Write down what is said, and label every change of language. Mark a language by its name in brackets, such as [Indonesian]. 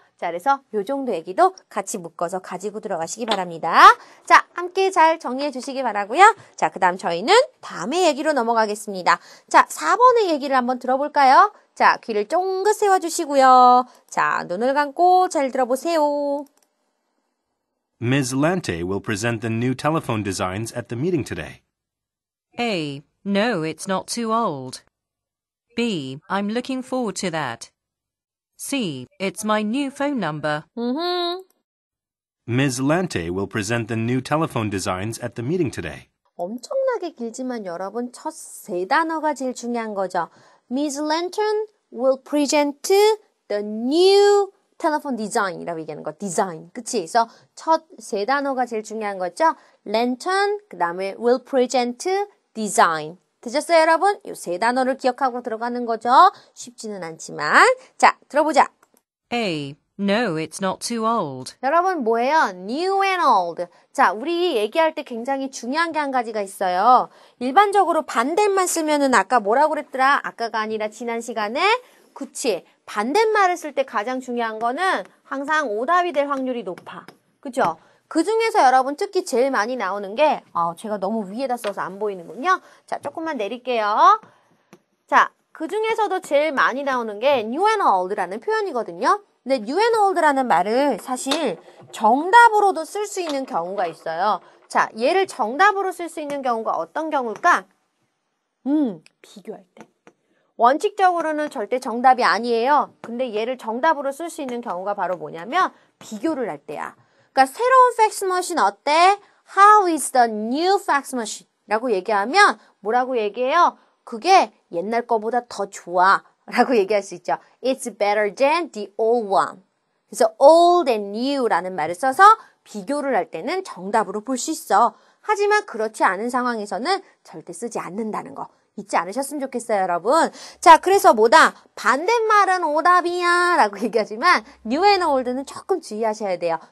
[Korean] 자, 그래서 요 정도 얘기도 같이 묶어서 가지고 들어가시기 바랍니다. 자, 함께 잘 정리해 주시기 바라고요. 자, 그 다음 저희는 다음의 얘기로 넘어가겠습니다. 자, 4번의 얘기를 한번 들어볼까요? 자, 귀를 쫑긋 세워주시고요. 자, 눈을 감고 잘 들어보세요. [English] Ms. Lante will present the new telephone designs at the meeting today. A. No, it's not too old. B. I'm looking forward to that. C. It's my new phone number. Ms. Lante will present the new telephone designs at the meeting today. [Korean] 엄청나게 길지만 여러분 첫 세 단어가 제일 중요한 거죠. [English] Ms. Lantern will present the new [Korean] 텔레폰 디자인이라고 얘기하는 거. 디자인. 그치? 그래서 첫 세 단어가 제일 중요한 거죠. [English] lantern, 그 다음에 will present, design. [Korean] 되셨어요, 여러분? 이 세 단어를 기억하고 들어가는 거죠. 쉽지는 않지만. 자, 들어보자. [English] A. No, it's not too old. [Korean] 여러분 뭐예요? new and old. 자, 우리 얘기할 때 굉장히 중요한 게 한 가지가 있어요. 일반적으로 반대말 쓰면은 아까 뭐라고 그랬더라? 아까가 아니라 지난 시간에 그치. 반대말을 쓸 때 가장 중요한 거는 항상 오답이 될 확률이 높아. 그죠? 그 중에서 여러분 특히 제일 많이 나오는 게 제가 너무 위에다 써서 안 보이는군요. 자, 조금만 내릴게요. 자, 그 중에서도 제일 많이 나오는 게 new and old라는 표현이거든요. 근데 new and old라는 말을 사실 정답으로도 쓸 수 있는 경우가 있어요. 자, 얘를 정답으로 쓸 수 있는 경우가 어떤 경우일까? 비교할 때. 원칙적으로는 절대 정답이 아니에요. 근데 얘를 정답으로 쓸 수 있는 경우가 바로 뭐냐면 비교를 할 때야. 그러니까 새로운 팩스 머신 어때? [English] How is the new fax machine? [Korean] 라고 얘기하면 뭐라고 얘기해요? 그게 옛날 거보다 더 좋아. 라고 얘기할 수 있죠. [English] It's better than the old one. [Korean] 그래서 old and new라는 말을 써서 비교를 할 때는 정답으로 볼 수 있어. 하지만 그렇지 않은 상황에서는 절대 쓰지 않는다는 거. 잊지 않으셨으면 좋겠어요, 여러분. 자, 그래서 뭐다? 반대말은 오답이야 라고 얘기하지만 new and old는 조금 주의하셔야 돼요.